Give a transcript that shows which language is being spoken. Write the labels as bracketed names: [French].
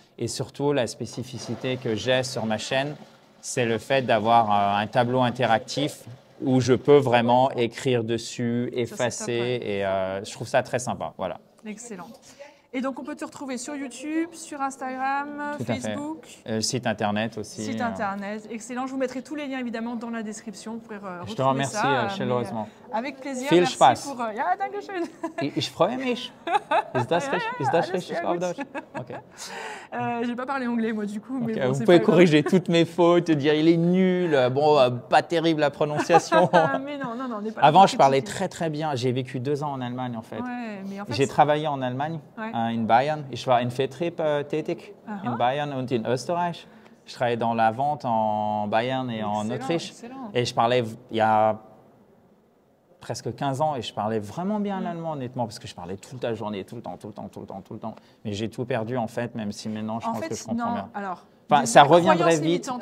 [French] Et surtout, la spécificité que j'ai sur ma chaîne, c'est le fait d'avoir un tableau interactif où je peux vraiment écrire dessus, effacer, et je trouve ça très sympa. Voilà. Excellent. Et donc, on peut te retrouver sur YouTube, sur Instagram, Facebook. Site internet aussi. Site internet, excellent. Je vous mettrai tous les liens évidemment dans la description. Vous pourrez retrouver je te remercie chaleureusement. Avec plaisir. [German] Viel [French] Merci [German] Spaß. [French] pour. [German] Ja, danke schön. Ich freue mich. Ist das richtig auf Deutsch? Okay. [French] Je n'ai pas parlé anglais moi du coup. Mais bon, vous pouvez corriger toutes mes fautes, dire il est nul, bon, pas terrible la prononciation. Mais non, on n'est pas. Avant, je parlais très bien. J'ai vécu 2 ans en Allemagne en fait. Ouais, mais en fait j'ai travaillé en Allemagne, in Bayern. [German] Ich war in Vertrieb tätig, in Bayern und in Österreich. [French] Je travaillais dans la vente en Bayern et en Autriche. Excellent. Et je parlais, il y a presque 15 ans, et je parlais vraiment bien l'allemand, honnêtement, parce que je parlais toute la journée, tout le temps. Mais j'ai tout perdu, en fait, même si maintenant, je pense que je comprends bien. Alors, enfin, ça reviendrait vite.